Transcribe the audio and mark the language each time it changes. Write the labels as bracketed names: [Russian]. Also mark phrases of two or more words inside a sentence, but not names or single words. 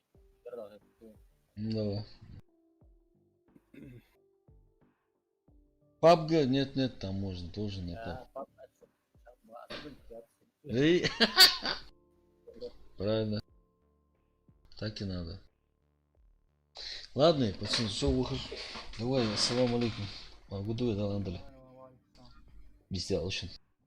[Russian] Давай. PUBG? Нет, там можно, тоже на PUBG. Эй. Правильно. Так и надо. Ладно, пацаны, все, выхожу. Давай, [Arabic] السلام عليكم. [Russian] Гудуй, да, Андрей. Без дела, очень.